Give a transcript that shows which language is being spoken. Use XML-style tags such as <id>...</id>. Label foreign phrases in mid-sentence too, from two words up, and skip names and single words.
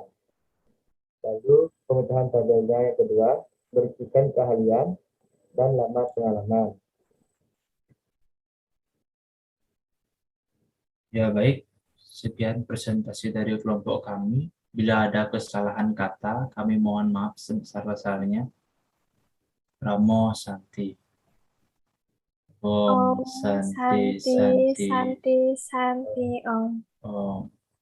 <id>Lalu pemecahan tabelnya yang kedua berisikan keahlian dan lama pengalaman. Ya, baik. Sekian presentasi dari kelompok kami. Bila ada kesalahan kata, kami mohon maaf sebesar-besarnya.</id> <sa>Ramo Santi. Om Om Santi Santi, Santi. Santi, Santi, Om. Om.</sa>